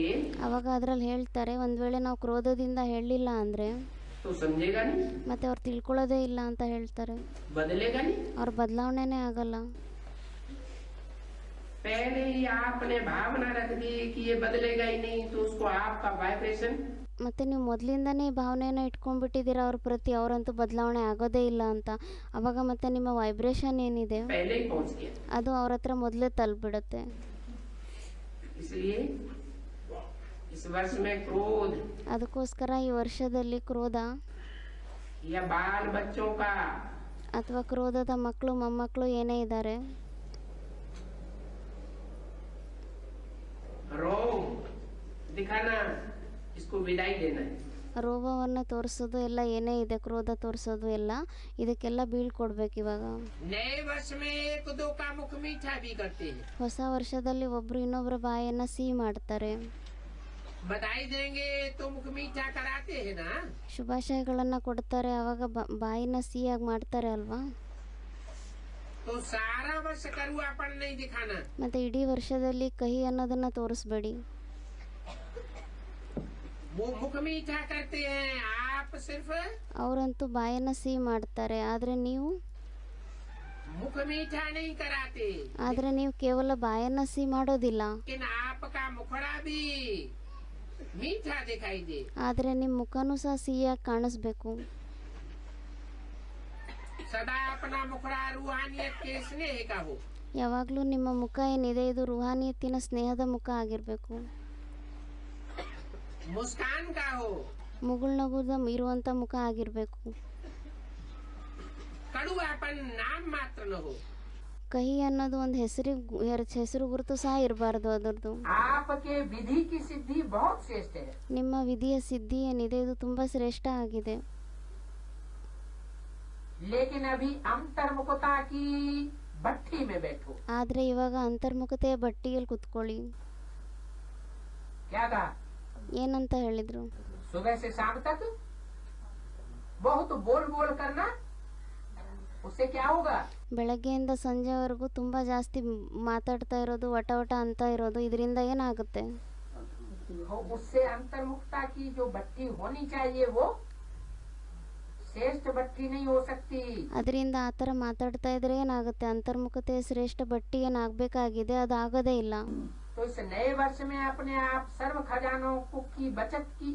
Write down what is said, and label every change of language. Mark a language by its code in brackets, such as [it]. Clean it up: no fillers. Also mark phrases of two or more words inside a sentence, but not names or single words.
[kn] ಅವಾಗ ಅದರಲ್ಲಿ ಹೇಳ್ತಾರೆ ಒಂದು ವೇಳೆ ನಾವು ಕ್ರೋಧದಿಂದ ಹೇಳಲಿಲ್ಲ ಅಂದರೆ [hi] तो समझेगा नहीं, [kn] ಮತ್ತೆ ಅವ್ರು ತಿಳ್ಕೊಳ್ಳೋದೇ ಇಲ್ಲ ಅಂತ ಹೇಳ್ತಾರೆ. [hi] बदलेगा नहीं. [kn] ಅವ್ರ ಬದಲಾವಣೆನೇ ಆಗಲ್ಲ. [hi] पहले ही आपने भावना रख दी कि ये बदलेगा ही नहीं, तो उसको आपका वाइब्रेशन, [kn] ಮತ್ತು ನೀವು ಮೊದಲಿಂದನೇ ಈ ಭಾವನೆಯನ್ನು ಇಟ್ಕೊಂಡ್ಬಿಟ್ಟಿದ್ದೀರಾ ಅವ್ರ ಪ್ರತಿ, ಅವರಂತೂ ಬದಲಾವಣೆ ಆಗೋದೇ ಇಲ್ಲ ಅಂತ. ಅವಾಗ ಮತ್ತೆ ನಿಮ್ಮ ವೈಬ್ರೇಷನ್ ಏನಿದೆ [hi] पहले ही पहुंच गया. [kn] ಅದು ಅವ್ರ ಹತ್ರ ಮೊದಲೇ ತಲುಪಿಬಿಡುತ್ತೆ. [hi] इसलिए इस वर्ष में क्रोध [kn] ಅದಕ್ಕೋಸ್ಕರ ಈ ವರ್ಷದಲ್ಲಿ ಕ್ರೋಧ [hi] या बाल बच्चों का [kn] ಅಥವಾ ಕ್ರೋಧದ ಮಕ್ಕಳು ಮೊಮ್ಮಕ್ಕಳು ಏನೇ ಇದ್ದಾರೆ, [hi] रोग दिखाना, इसको विदाई देना है. [kn] ರೋಗವನ್ನು ತೋರಿಸೋದು ಎಲ್ಲ ಏನೇ ಇದೆ, ಕ್ರೋಧ ತೋರಿಸೋದು ಎಲ್ಲ ಇದಕ್ಕೆಲ್ಲ ಬೀಳ್ಕೊಡ್ಬೇಕು ಇವಾಗ. [hi] नए वर्ष में एक दो का मुख मीठा भी करते हैं. [kn] ಹೊಸ ವರ್ಷದಲ್ಲಿ ಒಬ್ರು ಇನ್ನೊಬ್ಬರ ಬಾಯನ್ನು ಸಿಹಿ ಮಾಡ್ತಾರೆ. [hi] बधाई देंगे तो मुख मीठा कराते हैं ना. [kn] ಶುಭಾಶಯಗಳನ್ನು ಕೊಡ್ತಾರೆ, ಅವಾಗ ಬಾಯಿನ ಸಿಹಿಯಾಗಿ ಮಾಡ್ತಾರೆ ಅಲ್ವಾ. [hi] तो सारा वर्ष कड़ुआपन नहीं दिखाना. [kn] ಮತ್ತೆ ಇಡೀ ವರ್ಷದಲ್ಲಿ ಕಹಿ ಅನ್ನೋದನ್ನ ತೋರಿಸ್ಬೇಡಿ. [hi] वो मुख मीठा करते हैं, आप सिर्फ [kn] ಅವರಂತೂ ಬಾಯನ್ನು ಸಿಹಿ ಮಾಡ್ತಾರೆ, ಆದರೆ ನೀವು [hi] मुख मीठा नहीं कराते. [kn] ಕೇವಲ ಬಾಯನ್ನು ಸಿಹಿ ಮಾಡೋದಿಲ್ಲ, [hi] लेकिन आपका मुखड़ा भी मीठा दिखाई दे. [kn] ಆದರೆ ನಿಮ್ಮ ಮುಖನೂ ಸಹ ಸಿಹಿಯಾಗಿ ಕಾಣಿಸ್ಬೇಕು. [hi] सदा अपना मुखड़ा रूहानियत के स्नेह का हो. [kn] ಯಾವಾಗಲೂ ನಿಮ್ಮ ಮುಖ ಏನಿದೆ ಇದು ರೂಹಾನಿಯತ್ತಿನ ಸ್ನೇಹದ ಮುಖ ಆಗಿರಬೇಕು. [hi] मुस्कान का हो. [kn] ಮುಗುಳ್ನಗುದ ಇರುವಂತ ಮುಖ ಆಗಿರಬೇಕು. [hi] कड़ुआपन नाम मात्र न हो. [kn] ಕಹಿ ಅನ್ನೋದು ಒಂದು ಹೆಸರು ಗುರುತು ಸಹ ಇರಬಾರ್ದು ಅದರದ್ದು. [hi] आपके विधि की सिद्धि बहुत श्रेष्ठ है. [kn] ನಿಮ್ಮ ವಿಧಿಯ ಸಿದ್ಧಿ ಏನಿದೆ ಇದು ತುಂಬಾ ಶ್ರೇಷ್ಠ ಆಗಿದೆ. [hi] लेकिन अभी अंतर्मुखता की भट्टी में बैठो. [kn] ಆದ್ರೆ ಇವಾಗ ಅಂತರ್ಮುಖತೆಯ ಬಟ್ಟಿಯಲ್ಲಿ ಕುತ್ಕೊಳ್ಳಿ. [hi] क्या कहा? [kn] ಏನಂತ ಹೇಳಿದ್ರು? [hi] सुबह से शाम तक बहुत बोल बोल करना, उससे क्या होगा? [kn] ಬೆಳಗ್ಗೆಯಿಂದ ಸಂಜೆವರೆಗೂ ತುಂಬಾ ಜಾಸ್ತಿ ಮಾತಾಡ್ತಾ ಇರೋದು, ವಟ ವಟ ಅಂತ ಇರೋದು, ಇದರಿಂದ ಏನಾಗುತ್ತೆ? [hi] उससे अंतर्मुखता की जो भट्टी होनी चाहिए वो श्रेष्ठ भट्टी नहीं हो सकती. [kn] ಅದರಿಂದ ಆ ಥರ ಮಾತಾಡ್ತಾ ಇದ್ರೆ ಏನಾಗುತ್ತೆ? ಅಂತರ್ಮುಖತೆಯ ಶ್ರೇಷ್ಠ ಬಟ್ಟಿ ಏನಾಗಬೇಕಾಗಿದೆ ಅದು ಆಗೋದೇ ಇಲ್ಲ. [hi] तो इस नए वर्ष में अपने आप सर्व खजानों की बचत की